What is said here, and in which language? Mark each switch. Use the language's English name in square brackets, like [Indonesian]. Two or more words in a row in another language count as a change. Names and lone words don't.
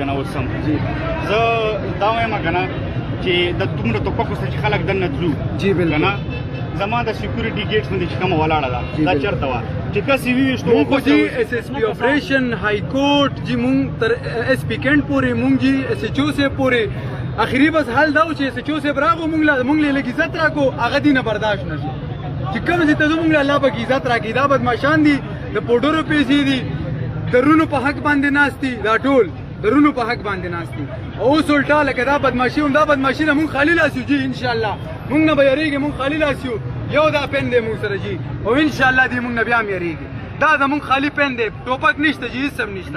[Pashto] نه اوس هم زه دا وایم که نه چې د دومره توپکو سره چې خلک دننه تلو که نه زما د سیکورټي ګیټس باندې چې کومه ولاړه ده دا چېرته وه چې کس یې وویشتو جی ایس ایس پی آپریشن های کورټ جی مونږ تر ایس پی کینټ پورې مونږ جی ایس ایچ او صاحب پورې اخري بس حال دا و چې ایس ایچ او صاحب راغو مونږ له لږ عزت راکړو هغه دې نه برداشت نه شي چې کوم ځای ته زموږ له الله پکې عزت راکړي دا بدماشان دي د پوډرو پیسې دي درونو په حق باندې ناستي دا ټول درونو په حق باندې ناستي او اوس الټا لکه دا بدماشي هم دا بدماشي نه مونږ خالي لاس یو جي ان شاء الله مونږ نه به یریږي مونږ خالي لاس یو یو دا پین دی مونږ سره جي او ان شاء الله دې مونږ نه بیا هم یریږي دا زمونږ خالي پین دی ټوپک نشته جي هیڅ هم نشته